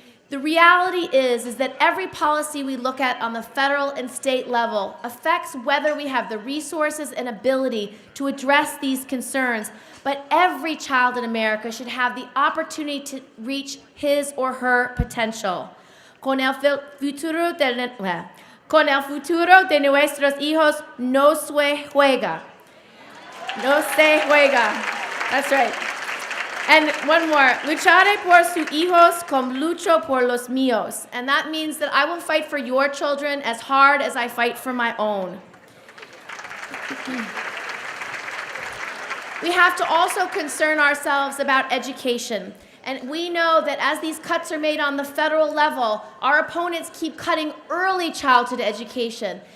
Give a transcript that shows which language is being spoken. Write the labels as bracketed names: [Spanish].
[English] The reality is that every policy we look at on the federal and state level affects whether we have the resources and ability to address these concerns. But every child in America should have the opportunity to reach his or her potential. [Spanish] Con el futuro de nuestros hijos no se juega. No se juega. [English] That's right. And one more, [Spanish] lucharé por sus hijos como lucho por los míos. [English] And that means that I will fight for your children as hard as I fight for my own. We have to also concern ourselves about education. And we know that as these cuts are made on the federal level, our opponents keep cutting early childhood education.